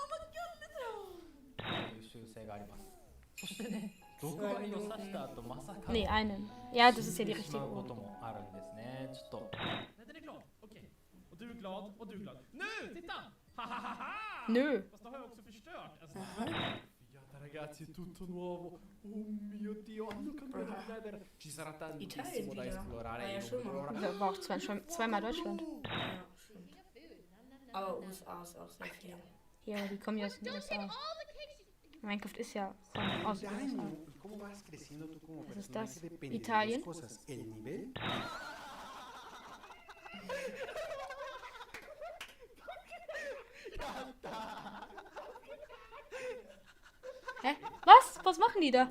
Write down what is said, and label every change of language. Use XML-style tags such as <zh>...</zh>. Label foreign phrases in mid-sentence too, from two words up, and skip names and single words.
<de>Nee, einen. Ja, das ist ja die richtige Uhr. Nö.</de> <sv>Das har jag också förstört.</sv> <it>Ragazzi, è tutto nuovo. Oh mio Dio, hanno cambiato il Nether. Ci sarà tantissimo da esplorare.</it> <de>Da war auch zweimal Deutschland. Aber USA ist auch sehr viel. Ja, die kommen ja aus den USA. Minecraft ist ja von aus den USA. Was ist das? Italien? Hä? Was? Was machen die da?</de>